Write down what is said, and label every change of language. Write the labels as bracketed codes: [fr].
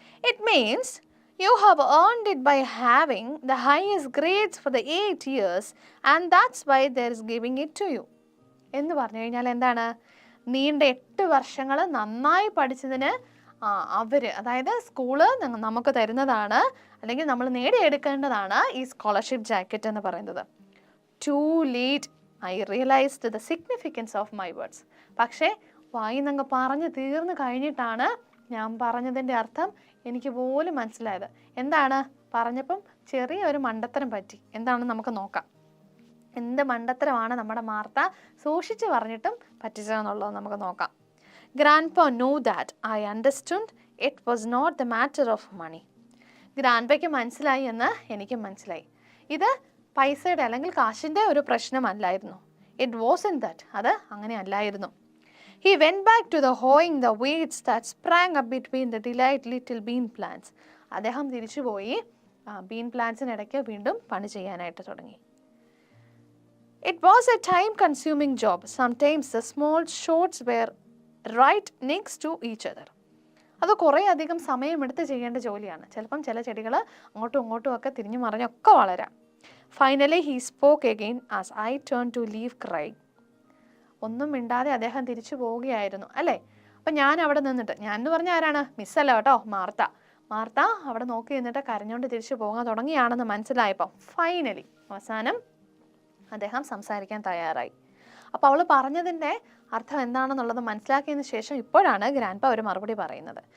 [en] It means you have earned it by having the highest grades for the 8 years and that's why there is giving it to you. [ml] എന്ന് പറഞ്ഞു കഴിഞ്ഞാൽ എന്താണ്? നീണ്ട 8 വർഷങ്ങൾ നന്നായി പഠിച്ചതിന് അതായത് സ്കൂള് നമുക്ക് തരുന്നതാണ്, അല്ലെങ്കിൽ നമ്മൾ നേടിയെടുക്കേണ്ടതാണ് ഈ സ്കോളർഷിപ്പ് ജാക്കറ്റ് എന്ന് പറയുന്നത്. [en] Too late I realised the significance of my words. [ml] പക്ഷേ വായിന്നങ്ങ് പറഞ്ഞു തീർന്നു കഴിഞ്ഞിട്ടാണ് ഞാൻ പറഞ്ഞതിൻ്റെ അർത്ഥം എനിക്ക് പോലും മനസ്സിലായത്. എന്താണ്? പറഞ്ഞപ്പം ചെറിയൊരു മണ്ടത്തരം പറ്റി. എന്താണെന്ന് നമുക്ക് നോക്കാം. എന്ത് മണ്ടത്തരമാണ് നമ്മുടെ മാർത്ത സൂക്ഷിച്ച് പറഞ്ഞിട്ടും പറ്റിച്ചതെന്നുള്ളത് നമുക്ക് നോക്കാം. [en] Grandpa know that I understood it was not the matter of money. [ml] ഗ്രാൻഡ്പയ്ക്ക് മനസ്സിലായി എന്ന് എനിക്കും മനസ്സിലായി. ഇത് പൈസയുടെ അല്ലെങ്കിൽ കാശിൻ്റെ ഒരു പ്രശ്നമല്ലായിരുന്നു. [en] it was in that, [ml] അത് അങ്ങനെ അല്ലായിരുന്നു. [en] He went back to the hoeing the weeds that sprang up between the delayed little bean plants. [ml] അദ്ദേഹം തിരിച്ചുപോയി ബീൻ പ്ലാന്റ്സിനിടയ്ക്ക് വീണ്ടും പണി ചെയ്യാനായിട്ട് തുടങ്ങി. [en] It was a time consuming job. Sometimes the small shoots were right next to each other. [ml] അത് കുറേ അധികം സമയമെടുത്ത് ചെയ്യേണ്ട ജോലിയാണ്. ചിലപ്പം ചില ചെടികൾ അങ്ങോട്ടും ഇങ്ങോട്ടും ഒക്കെ തിരിഞ്ഞു മറിഞ്ഞൊക്കെ വളരാം. [en] Finally he spoke again as I turned to leave crying. [ml] ഒന്നും മിണ്ടാതെ അദ്ദേഹം തിരിച്ചു പോവുകയായിരുന്നു അല്ലേ? അപ്പം ഞാൻ അവിടെ നിന്നിട്ട്, ഞാൻ എന്ന് പറഞ്ഞാൽ ആരാണ്? മിസ്സല്ല കേട്ടോ, മാർത്ത അവിടെ നോക്കി നിന്നിട്ട് കരഞ്ഞുകൊണ്ട് തിരിച്ചു പോകാൻ തുടങ്ങിയാണെന്ന് മനസ്സിലായപ്പോൾ ഫൈനലി അവസാനം അദ്ദേഹം സംസാരിക്കാൻ തയ്യാറായി. അപ്പോൾ അവൾ പറഞ്ഞതിൻ്റെ അർത്ഥം എന്താണെന്നുള്ളത് മനസ്സിലാക്കിയതിന് ശേഷം ഇപ്പോഴാണ് ഗ്രാൻഡ്പാ ഒരു മറുപടി പറയുന്നത്.